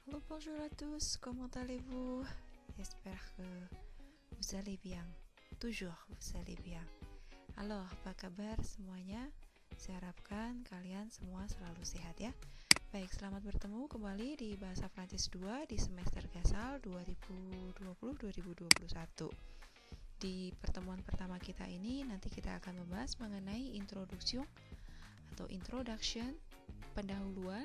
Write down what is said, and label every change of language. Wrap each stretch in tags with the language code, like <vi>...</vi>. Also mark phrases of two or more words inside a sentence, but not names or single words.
<fr>Bonjour à tous, comment allez-vous? J'espère que vous allez bien. Toujours vous allez bien.</fr> <id>Halo, apa kabar semuanya? Saya harapkan kalian semua selalu sehat ya. Baik, selamat bertemu kembali di Bahasa Prancis 2 di semester Gasal 2020-2021. Di pertemuan pertama kita ini nanti kita akan membahas mengenai introduction, pendahuluan.</id>